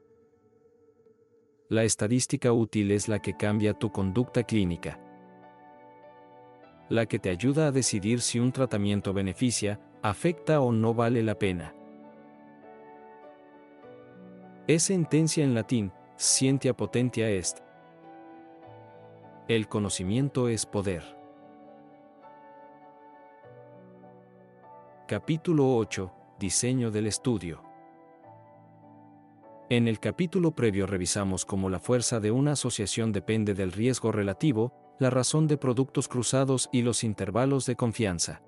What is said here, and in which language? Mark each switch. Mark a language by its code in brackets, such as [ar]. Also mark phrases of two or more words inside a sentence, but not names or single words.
[es] La estadística útil es la que cambia tu conducta clínica. La que te ayuda a decidir si un tratamiento beneficia, afecta o no vale la pena. Es sentencia en latín, [la] scientia potentia est. [es] El conocimiento es poder. Capítulo 8. Diseño del estudio. En el capítulo previo revisamos cómo la fuerza de una asociación depende del riesgo relativo, la razón de productos cruzados y los intervalos de confianza.